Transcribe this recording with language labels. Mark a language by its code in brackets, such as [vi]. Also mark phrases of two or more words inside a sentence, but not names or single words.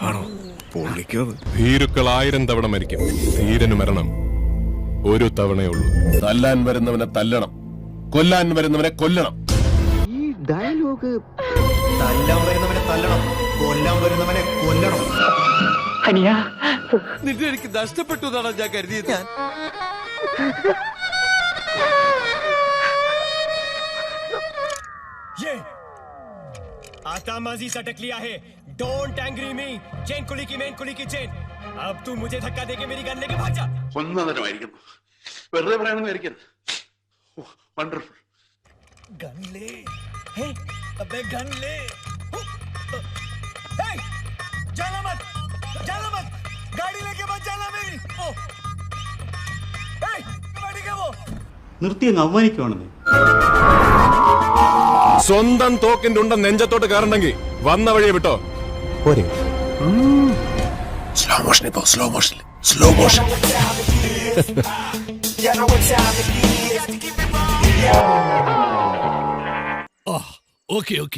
[ml] ഭീരുക്കൾ 1000 തവണ മരിക്കും, ധീരന് മരണം ഒരു തവണയുള്ളൂ. തല്ലാൻ വരുന്നവനെ തല്ലണം, കൊല്ലാൻ വരുന്നവനെ കൊല്ലണം. ഈ ഡയലോഗ് തല്ലാൻ വരുന്നവനെ തല്ലണം, കൊല്ലാൻ വരുന്നവനെ കൊല്ലണം. നിന്നെ എനിക്ക് നഷ്ടപ്പെട്ടു എന്നാണ് ഞാൻ കരുതിയത്. [mr] आतामाजी सटक लिया है. [en] Don't angry me. [hi] चेन कुली की मेन कुली की चेन. अब तू मुझे धक्का देके मेरी गन लेके भाग जा. [ml] ഒന്നതരമായിരിക്കും, വെറുതെ പറയാനൊന്നും ആയിരിക്കരുത്. വണ്ടർഫുൾ. [hi] गन ले. हे अबे गन ले. हे जाना मत, जाना मत. गाड़ी लेके मत जाना मेरी. ओ हे गाड़ी के वो [ml] നിർത്തി അങ്ങ് അവമാനിക്കുവാണെന്ന്. സ്വന്തം തോക്കിന്റെ ഉണ്ട നെഞ്ചത്തോട്ട് കയറണമെങ്കിൽ വന്ന വഴിയെ വിട്ടോ. [en] slow motion ഇപ്പോ, slow motion, slow motion. okay okay,